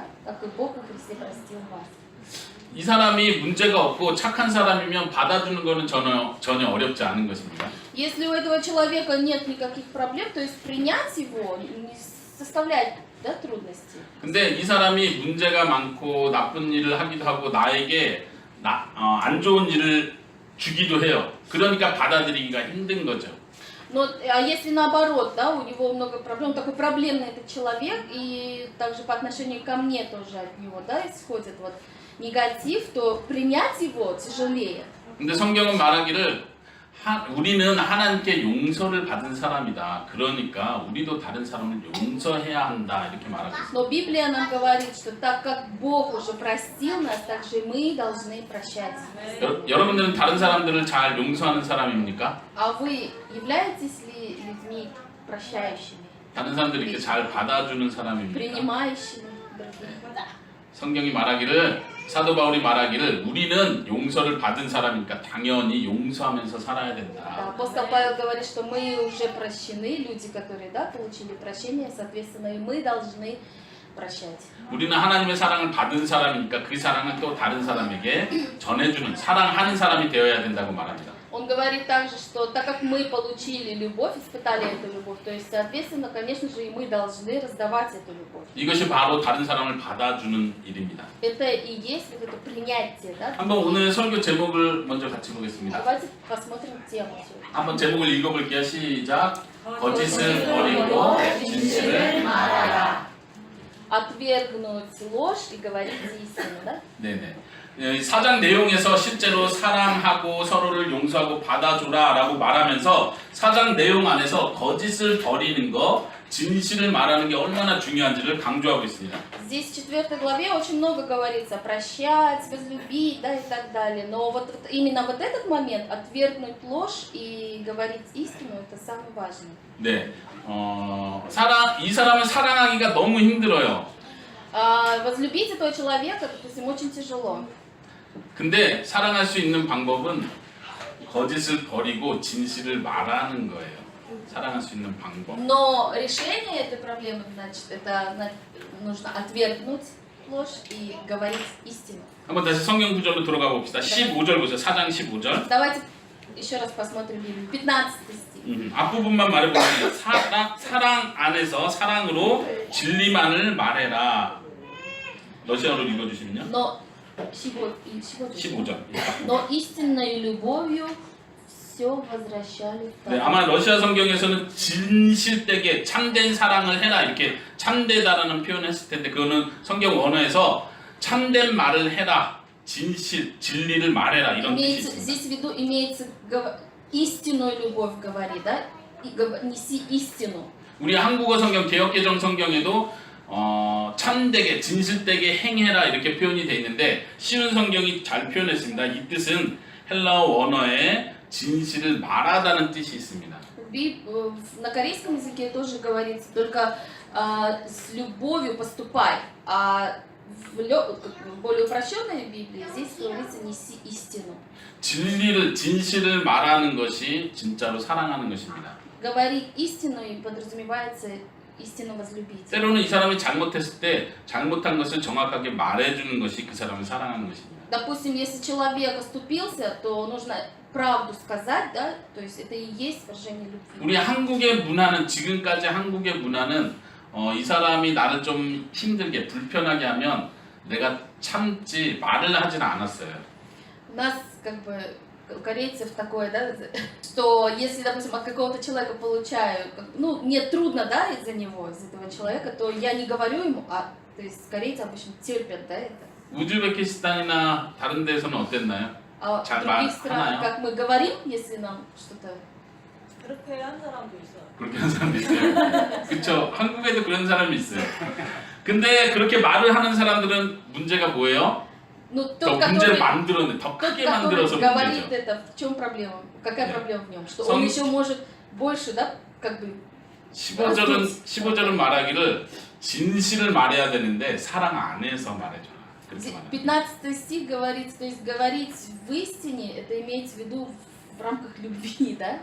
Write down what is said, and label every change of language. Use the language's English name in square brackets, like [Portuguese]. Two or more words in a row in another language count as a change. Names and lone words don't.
[Russian] Как и Бог во Христе простил вас. [Korean] 이 사람이 문제가 없고 착한 사람이면 받아주는 것은 전혀 어렵지 않은 것입니다. [Russian] Если у этого человека нет никаких проблем, то есть принять его не составляет, да, трудностей. [Korean] 근데 이 사람이 문제가 많고 나쁜 일을 하기도 하고 나에게 안 좋은 일을 주기도 해요. 그러니까 받아들이기가 힘든 거죠. [Russian] Но а если наоборот, да, у него много проблем, он такой проблемный этот человек, и также по отношению ко мне тоже от него, да, исходит вот негатив, то принять его тяжелее. [Korean] 근데 성경은 말하기를 우리는 하나님께 용서를 받은 사람이다. 그러니까 우리도 다른 사람을 용서해야 한다. 이렇게 말하고 있습니다. [Russian] Но Библия нам говорит, что так как Бог уже простил нас, так же и мы должны прощать. [Korean] 여러분들은 다른 사람들을 잘 용서하는 사람입니까? [Russian] А вы являетесь ли людьми прощающими, [Korean] 다른 사람들 이렇게 잘 받아주는 사람입니까? [Russian] принимающими других? [Korean] 성경이 말하기를 사도 바울이 말하기를 우리는 용서를 받은 사람이니까 당연히 용서하면서 살아야 [Russian] Да, [Korean] 된다. [Russian] апостол Павел говорит, что мы уже прощены, люди, которые, да, получили прощение, соответственно, и мы должны прощать. [Korean] 우리는 하나님의 사랑을 받은 사람이니까 그 사랑을 또 다른 사람에게 전해주는 사랑하는 사람이 되어야 된다고 말합니다. [Russian] Он говорит также, что так как мы получили любовь, испытали эту любовь, то есть, соответственно, конечно же, и мы должны раздавать эту любовь. [Korean] 이것이 바로 다른 사람을 받아주는 일입니다. [Russian] Это и есть вот это принятие, да? [Korean] 한번 오늘 설교 제목을 먼저 같이 보겠습니다. [Russian] Давайте посмотрим тему сегодня. [Korean] 한번 제목을 읽어볼게요. 시작. 거짓을 버리고 진실을 말하라. [Russian] Отвергнуть ложь и говорить истину, да? [Korean] 네네. 사장 내용에서 실제로 사랑하고 서로를 용서하고 받아줘라라고 말하면서 사장 내용 안에서 거짓을 버리는 거, 진실을 말하는 게 얼마나 중요한지를 강조하고 있습니다. [Russian] Здесь в 4 главе очень много говорится прощать, возлюбить, да, и так далее. Но вот именно вот этот момент, отвергнуть ложь и говорить истину, это самое важное. [Korean] 네, 이 사람을 사랑하기가 너무 힘들어요. [Russian] Возлюбить этого человека, допустим, очень тяжело. [Korean] 근데 사랑할 수 있는 방법은 거짓을 버리고 진실을 말하는 거예요. 사랑할 수 있는 방법. [Russian] Но решение этой проблемы, значит, это нужно отвергнуть ложь и говорить истину. [Korean] 한번 다시 성경 구절로 돌아가 봅시다. 15절 보세요. 4장 15절. [Russian] Давайте еще раз посмотрим Библию. 15 стих. [Korean] 앞부분만 말해보겠습니다. 사랑 안에서 사랑으로 진리만을 말해라. 러시아어로 읽어주시면요. Но 15절. 15절. [Russian] Но истинной любовью все возвращали в [Korean] 네, 아마 러시아 성경에서는 진실되게 참된 사랑을 해라 이렇게 참되다라는 표현을 했을 텐데 그거는 성경 원어에서 참된 말을 해라, 진리를 말해라 이런 뜻이 있습니다. [Russian] Здесь в виду имеется истинную любовь говори, да? И неси истину. [Korean] 우리 한국어 성경 개역개정 성경에도 참되게 진실되게 행해라 이렇게 표현이 돼 있는데 쉬운 성경이 잘 표현했습니다. 이 뜻은 헬라어 원어에 진실을 말하다는 뜻이 있습니다. [Russian] На корейском языке тоже говорится только с любовью поступай, а в более упрощенной Библии здесь говорится неси истину. [Korean] 진실을 말하는 것이 진짜로 사랑하는 것입니다. [Russian] Говорить истину и подразумевается истину возлюбить. [Korean] 때로는 이 사람이 잘못했을 때 잘못한 것을 정확하게 말해주는 것이 그 사람을 사랑하는 것입니다. [Russian] Допустим, если человек оступился, то нужно правду сказать, да, то есть это и есть выражение любви. [Korean] 우리 한국의 문화는 지금까지 한국의 문화는 이 사람이 나를 좀 힘들게 불편하게 하면 내가 참지 말을 하지는 않았어요. [Russian] У нас как бы у корейцев такое, да, что если, допустим, от какого-то человека получаю, ну, мне трудно, да, из-за него, из этого человека, то я не говорю ему, то есть корейцы обычно терпят, да, это. [Korean] 우즈베키스탄이나 다른 데서는 어땠나요? [Russian] А в [Korean] 잘 [Russian] других странах, [Korean] 말하나요? [Russian] как мы говорим, если нам что-то... [Korean] 그렇게 한 사람도 있어요. 그렇게 하는 사람도 있어요. 그렇죠. 한국에도 그런 사람이 있어요. 근데 그렇게 말을 하는 사람들은 문제가 뭐예요? [Russian] Ну, [Korean] 더 [Russian] тот, [Korean] 문제를 [Russian] который, [Korean] 만들어내, 더 [Russian] тот, [Korean] 크게 [Russian] который [Korean] 만들어서 [Russian] говорит [Korean] 문제죠. [Russian] это, в чем проблема? Какая Да. проблема в нем? Что Сам- он еще может больше, да, как бы... [Korean] 15절은 말하기를 진실을 말해야 되는데 사랑 안에서 말해줘라. 그렇게 말합니다. [Russian] 15 стих говорится, то есть говорить в истине, это имеется в виду в рамках любви, да?